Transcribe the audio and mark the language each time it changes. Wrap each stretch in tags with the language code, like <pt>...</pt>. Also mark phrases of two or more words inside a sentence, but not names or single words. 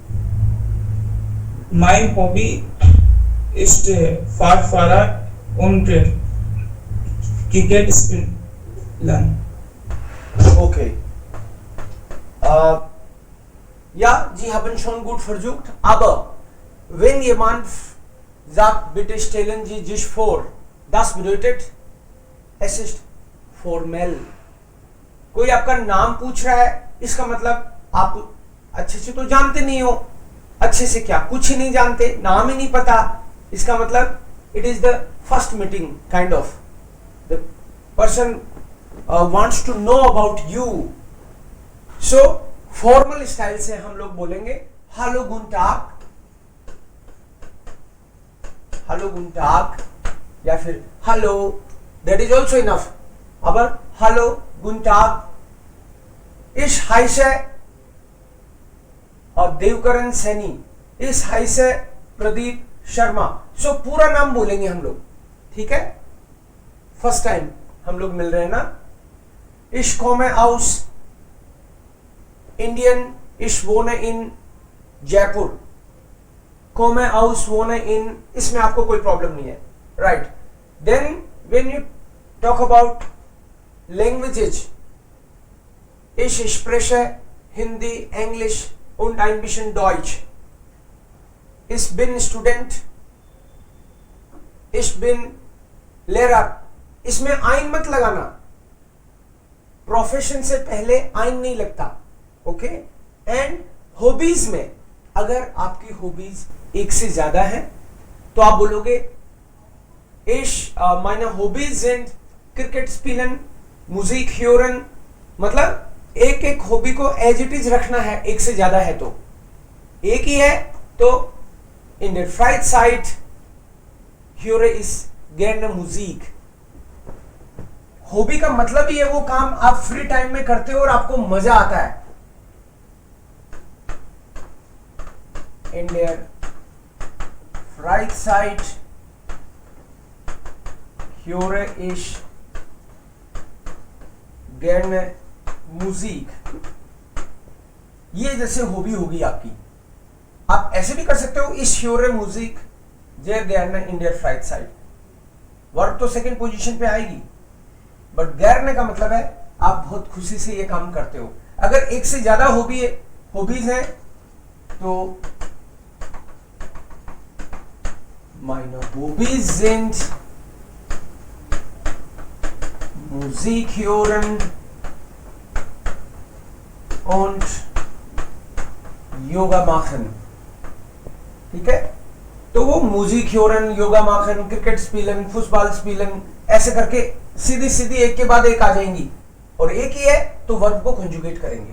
<de>Mein Hobby ist Fahrrad und Cricket spielen.</de> <en>Okay.</en> <de>Ja, Sie haben schon gut versucht, aber wenn jemand sagt, bitte stellen Sie sich vor, das bedeutet, es ist formell.</de> <hi>कोई आपका नाम पूछ रहा है, इसका मतलब आप अच्छे से तो जानते नहीं हो. अच्छे से क्या, कुछ ही नहीं जानते, नाम ही नहीं पता. इसका मतलब</hi> <en>it is the first meeting kind of. The person wants to know about you.</en> <hi>So</hi> <en>formal style</en> <hi>से हम लोग बोलेंगे</hi> <de>Hallo Guten Tag, Hallo Guten Tag,</de> <hi>या फिर हेलो,</hi> <en>That is also enough.</en> <de>aber Hallo Guten Tag. Ich heiße देवकरण सैनी. Ich heiße प्रदीप शर्मा.</de> <hi>सो पूरा नाम बोलेंगे हम लोग, ठीक है.</hi> <en>first time</en> <hi>हम लोग मिल रहे हैं ना.</hi> <de>Ich komme aus Indien, ich wohne in Jaipur. Komme aus, wohne in,</de> <hi>इसमें आपको कोई प्रॉब्लम नहीं है,</hi> <en>right? Then when you talk about languages,</en> <de>ich spreche Hindi, English und ein bisschen Deutsch. Ich bin Student. Ich bin Lehrer.</de> <hi>इसमें आइन मत लगाना. प्रोफेशन से पहले आइन नहीं लगता. ओके.</hi> <en>and hobbies</en> <hi>में अगर आपकी हॉबीज एक से ज्यादा है तो आप बोलोगे</hi> <de>meine Hobbys sind Kricket spielen, Musik hören.</de> <hi>मतलब एक एक हॉबी को</hi> <en>as it is</en> <hi>रखना है. एक से ज्यादा है तो एक ही है तो इन</hi> <de>der Freizeit höre ich gerne Musik.</de> <hi>हॉबी का मतलब ही है वो काम आप</hi> <en>free time</en> <hi>में करते हो और आपको मजा आता है.</hi> <de>In der Freizeit höre ich gerne Musik,</de> <hi>ये जैसे हॉबी होगी आपकी। आप ऐसे भी कर सकते हो,</hi> <de>ich höre Musik sehr gerne in der Freizeit।</de> <hi>वर्ब तो</hi> <en>second position</en> <hi>पे आएगी, बट gerne का मतलब है आप बहुत खुशी से ये काम करते हो। अगर एक से ज्यादा हॉबीज है तो</hi> <de>meine Hobbys sind Musik hören und Yoga machen.</de> <hi>ठीक है, तो वो</hi> <de>Musik hören, Yoga machen, Kricket spielen, Fußball spielen,</de> <hi>ऐसे करके सीधी सीधी एक के बाद एक आ जाएंगी, और एक ही है तो वर्ब को कंजुगेट करेंगे।</hi>